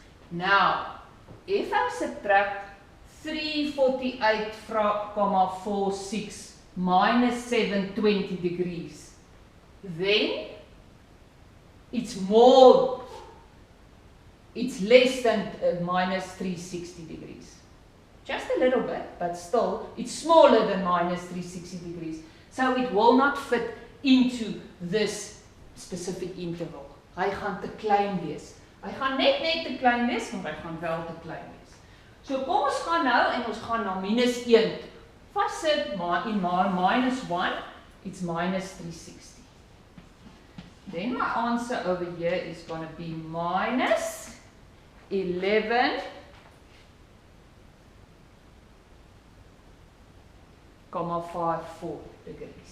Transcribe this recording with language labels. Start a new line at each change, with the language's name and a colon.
English: Now, if I subtract 348,46 minus 720 degrees, then it's less than minus 360 degrees. Just a little bit, but still, it's smaller than minus 360 degrees. So it will not fit into this specific interval.
Afrikaans: Hy gaan te klein wees. Hy gaan net te klein wees, maar hy gaan wel te klein wees. So kom ons gaan nou en ons gaan na minus 1. Vassit in
English: minus 1, it's minus 360. Then my answer over here is going to be minus 11,54 degrees.